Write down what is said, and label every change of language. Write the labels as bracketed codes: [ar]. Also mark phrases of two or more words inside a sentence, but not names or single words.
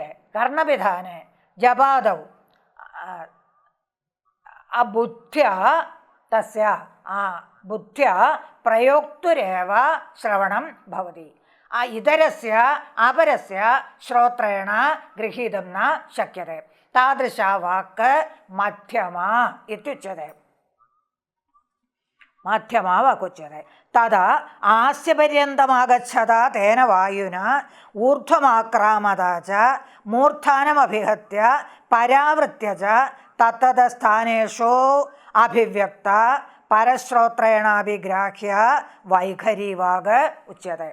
[sa] कर्णपिधाने जपादौ बुद्ध्या तस्य बुद्ध्या प्रयोक्तुरेव श्रवणं भवति. इतरस्य अपरस्य श्रोत्रेण गृहीतुं न शक्यते. तादृशा वाक् मध्यमा इत्युच्यते. മാധ്യമാ വാക്കുച്യത്തെ. തഥാ ആസ്യപര്യന്തമാഗച്ഛത തേന വായുന ഊർധ്വമാക്രാമത ച മൂർധാനമഭിഹത്യ പരാവൃത്യ ച തത്തതസ്ഥാനേഷു അഭിവ്യക്ത പരശ്രോത്രേണാഭിഗ്രാഹ്യ വൈഖരീവാഗ് ഉച്യത്തെ.